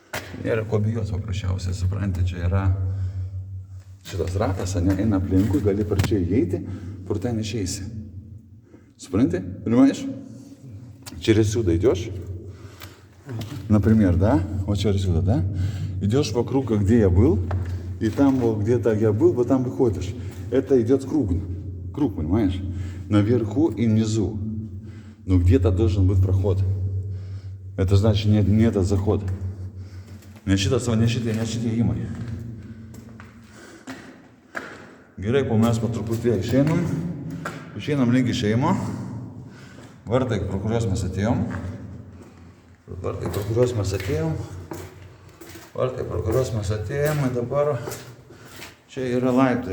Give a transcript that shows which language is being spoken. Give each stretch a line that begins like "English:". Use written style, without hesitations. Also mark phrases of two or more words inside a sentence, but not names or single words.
Lithuanian: Nėra ko bijos paprasčiausiai, suprantate, čia yra šitas ratas, ne, eina aplinkui, gali per čia įeiti, kur ten išeisi. Suprantate?
Russian: Понимаешь? Через сюда идешь, например, да? Вот через сюда, да? Идешь вокруг, где я был, и там вот где-то я был, вот там выходишь. Это идет круг, понимаешь? Наверху и внизу. Но где-то должен быть проход. Это значит не этот заход.
Lithuanian: Nešitie įmai. Gerai, po mes po truputį išeinam link išėjimo. Vartai, pro kuriuos mes atėjom. Ir dabar čia yra laiptai.